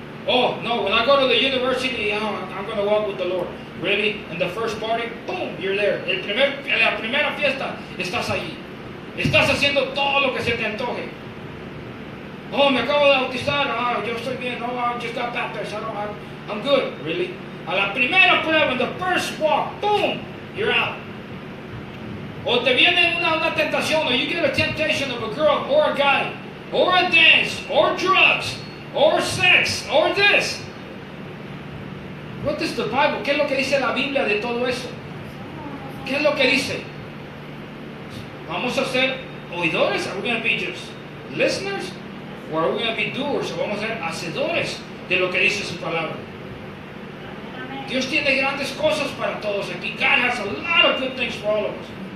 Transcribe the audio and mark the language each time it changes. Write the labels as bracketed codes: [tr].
[en] Oh, no, when I go to the university, I'm going to walk with the Lord. Really? In the first party, boom, you're there. [es] La primera fiesta, estás allí. Estás haciendo todo lo que se te antoje. Oh, me acabo de bautizar. Yo estoy bien. Oh, [en] I just got baptized. I'm good. Really? [es] A la primera prueba, [en] in the first walk, boom, you're out. [es] O te viene una tentación, [en] or you get a temptation of a girl or a guy, or a dance, or drugs, or sex, or this. What does the Bible? [es] ¿Qué es lo que dice la Biblia de todo eso? ¿Qué es lo que dice? ¿Vamos a ser oidores? [en] Are we going to be just listeners? Or are we going to be doers? [es] ¿O vamos a ser hacedores de lo que dice su palabra? Dios tiene grandes cosas para todos aquí. [en] God has a lot of good things for all of us.